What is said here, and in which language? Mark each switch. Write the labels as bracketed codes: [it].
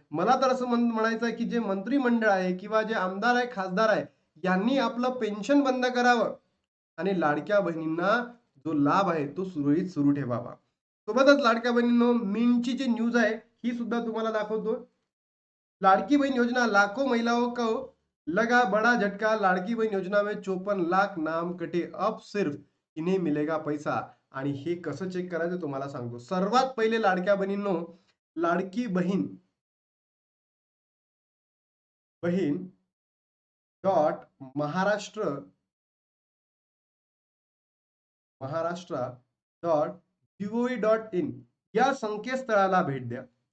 [mr] मला तर असं म्हणायचं आहे, की जे मंत्रिमंडळ आहे किंवा जे आमदार आहे, खासदार आहे, यांनी आपलं पेन्शन बंद करावं आणि लाडक्या बहिणींना जो लाभ आहे तो सुरळीत सुरू ठेवावा. सोबतच लाडक्या बहिणींनो, मिंटची जी न्यूज आहे ही सुद्धा तुम्हाला दाखवतो. [hi] लाड़की बहन योजना लाखों महिलाओं को लगा बड़ा झटका। लाड़की बहन योजना में 54,00,000 नाम कटे, अब सिर्फ इन्हें मिलेगा पैसा। [mr] आणि हे कसं चेक करायचं तुम्हाला सांगतो. सर्वात पहिले लाडक्या बहिणींनो, लाडकी बहीण बहीण डॉट महाराष्ट्र महाराष्ट्र.gov.in या संकेतस्थळाला भेट द्या.